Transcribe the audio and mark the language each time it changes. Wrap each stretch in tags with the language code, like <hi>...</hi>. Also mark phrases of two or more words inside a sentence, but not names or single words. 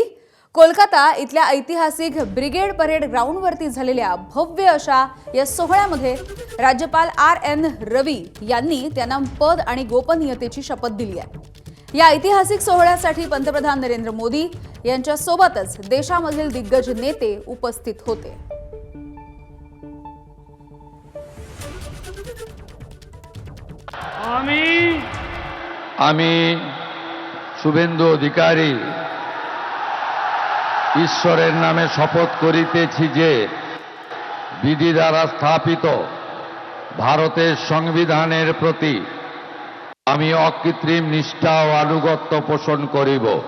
<mr>कोलकाता इथल्या ऐतिहासिक ब्रिगेड परेड ग्राउंडवरती झालेल्या भव्य अशा या सोहळ्यामध्ये राज्यपाल RN रवी यांनी त्यांना पद आणि गोपनीयतेची शपथ दिली आहे। या ऐतिहासिक सोहळ्यासाठी पंतप्रधान नरेंद्र मोदी यांच्या सोबतच देशामधील दिग्गज नेते उपस्थित होते।</mr> <bn>আমি শুভেন্দু অধিকারী ঈশ্বরের নামে শপথ করিতেছি যে বিধি দ্বারা স্থাপিত ভারতের সংবিধানের প্রতি আমি অকৃত্রিম নিষ্ঠা ও আনুগত্য পোষণ করিব।</bn>